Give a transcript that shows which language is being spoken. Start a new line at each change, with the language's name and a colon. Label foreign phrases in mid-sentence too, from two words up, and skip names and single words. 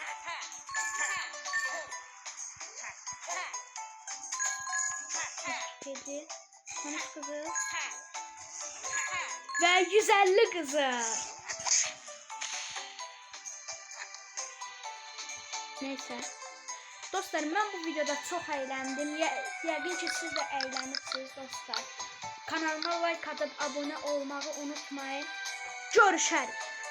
Turkish: Kedi, konuş kızı ve 150 kızı. Neyse. Dostlarım, ben bu videoda çok eğlendim.
Azerbaijani: Yəqin ki siz də eğlenirsiniz dostlar.
Turkish: Kanalıma like atıp abone olmayı unutmayın. Görüşürüz.